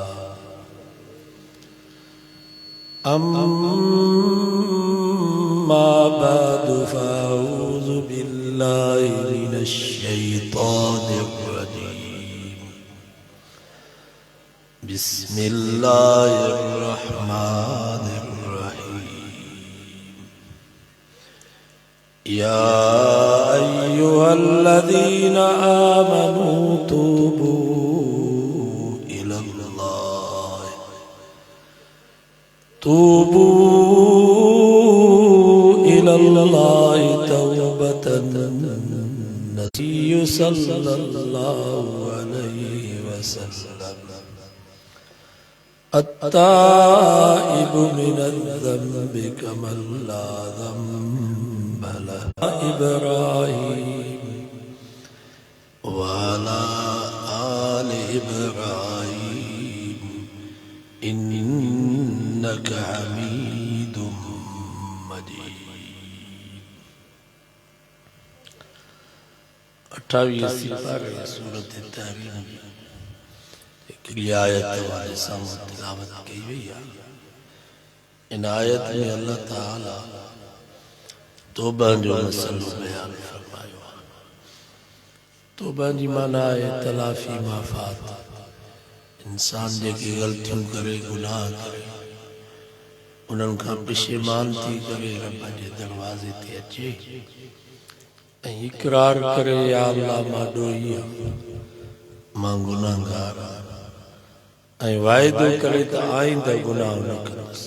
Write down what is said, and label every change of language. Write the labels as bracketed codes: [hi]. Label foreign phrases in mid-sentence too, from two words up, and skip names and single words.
[ar] أما بعد فأعوذ بالله من الشيطان بسم الله الرحمن الرحيم. يا أيها الذين آمنوا توبوا إلى الله توبة النبي صلى الله عليه وسلم. التائب من الذنب كمن لا ذنب له. إبراهيم وعلى آل إبراهيم إنك حميد مجيد. [ur] 28 پارے سورت تحریم آیت والے سامنے تلاوت کی ہوئی ہے. [sd] इन आयत में अल्लाह ताला तौबा जो मसलो बयान फरमायो। तौबा जी माना है तलाफी माफ़ात। इंसान जेकी ग़लतियूं करे गुनाह करे उन्हनि खां पशेमान थी करे रब जे दरवाज़े ते अचे ऐं इक़रार करे या अल्लाह मां ॾोही आहियां, मां गुनाहगार आहियां ऐं वाइदो करे त आईंदा गुनाह न कंदुसि।